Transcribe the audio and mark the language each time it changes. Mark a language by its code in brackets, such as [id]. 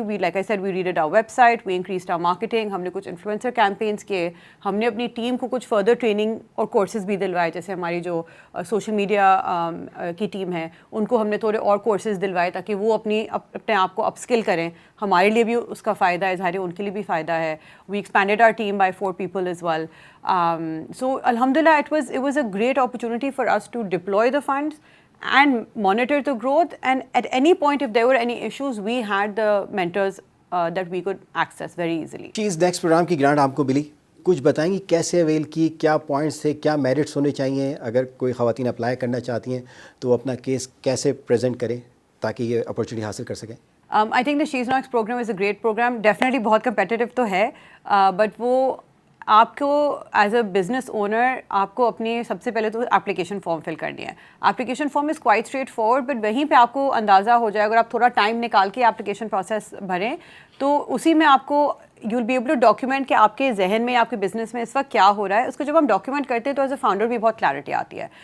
[en] we like I said we redid our website, we increased our marketing, [ur] ہم نے کچھ influencer campaigns کیے, ہم نے اپنی ٹیم کو کچھ فردر ٹریننگ اور کورسز بھی دلوائے, جیسے ہماری جو سوشل میڈیا کی ٹیم ہے ان کو ہم نے تھوڑے اور کورسز دلوائے تاکہ وہ اپنے آپ کو اپ اسکل کریں. ہمارے لیے بھی اس کا فائدہ ہے, ظاہر ہے ان کے لیے بھی فائدہ ہے. [en] We expanded our team by 4 people as well. So alhamdulillah it was a great opportunity for us to deploy the funds and monitor the growth, and at any point if there were any issues we had the mentors that we could access very easily. [ur] چیز next programme کی grant آپ کو ملی, کچھ بتائیں گی کیسے oil کی, کیا پوائنٹس تھے, کیا میرٹس ہونے چاہیے, اگر کوئی خواتین اپلائی کرنا چاہتی ہیں تو اپنا کیس کیسے پریزنٹ کریں تاکہ یہ اپرچونیٹی حاصل کر سکیں؟ [en] I think the She's Next program is a great program. [ur] Definitely بہت competitive تو ہے, but وہ آپ کو [en] as a business owner [ur] آپ کو اپنی سب سے پہلے تو اپلیکیشن فارم فل کرنی ہے. [en] application form is quite straightforward, [ur] but وہیں پہ آپ کو اندازہ ہو جائے, اگر آپ تھوڑا ٹائم نکال کے اپلیکیشن پروسیس بھریں تو اسی میں آپ کو [en] you will be able to document [ur] کہ آپ کے ذہن میں آپ کے بزنس میں اس وقت کیا ہو رہا ہے. اس کو جب ہم ڈاکیومنٹ کرتے ہیں تو [en] as a founder [ur] بھی بہت کلیئرٹی آتی ہے.